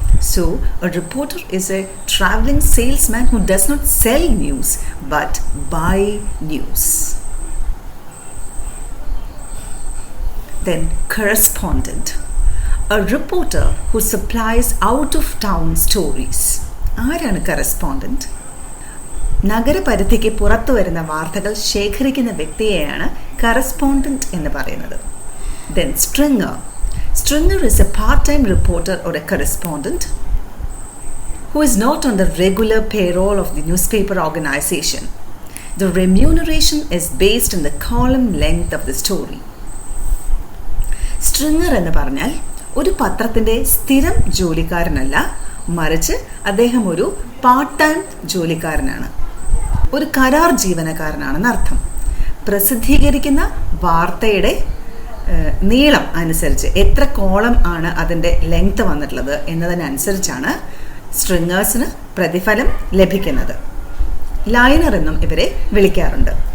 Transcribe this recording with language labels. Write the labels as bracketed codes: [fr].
[en] So, a reporter is a traveling salesman who does not sell news but buy news. Then, correspondent. A reporter who supplies out-of-town stories. [ml] ആരാണ് correspondent? നഗരപരിധിക്ക് പുറത്തു വരുന്ന വാർത്തകൾ ശേഖരിക്കുന്ന വ്യക്തിയെയാണ് correspondent എന്ന് പറയുന്നത്. [en] Then stringer. Stringer is a part-time reporter or a correspondent who is not on the regular payroll of the newspaper organization. The remuneration is based on the column length of the story. [ml] Stringer എന്ന് പറഞ്ഞാൽ ഒരു പത്രത്തിൻ്റെ സ്ഥിരം ജോലിക്കാരനല്ല, മറിച്ച് അദ്ദേഹം ഒരു part time ജോലിക്കാരനാണ്, ഒരു കരാർ ജീവനക്കാരനാണെന്ന് അർത്ഥം. പ്രസിദ്ധീകരിക്കുന്ന വാർത്തയുടെ നീളം അനുസരിച്ച് എത്ര കോളം ആണ് അതിൻ്റെ ലെങ്ത് വന്നിട്ടുള്ളത് എന്നതിനനുസരിച്ചാണ് സ്ട്രിങ്ങേഴ്സിന് പ്രതിഫലം ലഭിക്കുന്നത്. ലൈനർ എന്നും ഇവരെ വിളിക്കാറുണ്ട്.